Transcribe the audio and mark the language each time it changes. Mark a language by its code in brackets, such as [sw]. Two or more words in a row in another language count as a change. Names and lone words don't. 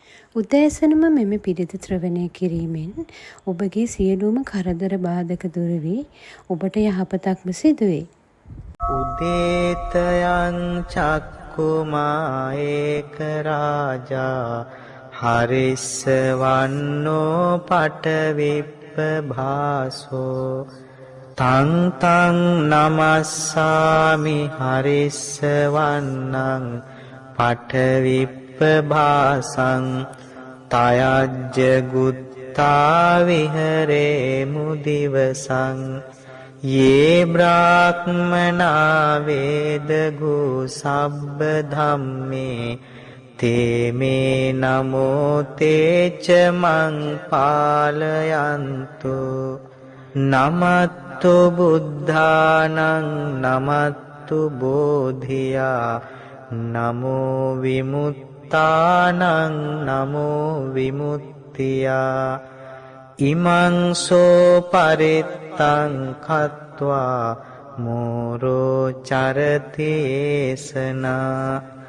[si] උදෑසනම මෙම පිරිත ශ්‍රවණය කිරීමෙන් ඔබගේ සියලුම කරදර බාධක දුර වී ඔබට යහපතක්ම සිදුවේ. [pi] උදේතයං චක්කුමා ඒක රාජා හරිස්සවන්නෝ පටවිප්පභාසෝ තං තං නමස්සාමි හරිස්සවන්නං පටවිප්පභාසං තයජ්ජ ගුත්තා විහරේ මුදිවසං යේ බ්‍රාහ්මනා වේදගු සබ්බ ධම්මේ තේ මේ නමෝ තේච මං පාලයන්තු නමත්තු බුද්ධානං නමත්තු බෝධියා නමෝ විමුත්තානං නමෝ විමුක්තියා ඉමං සෝ පරිත්තං කତ୍වා මෝරෝ චරතේසනා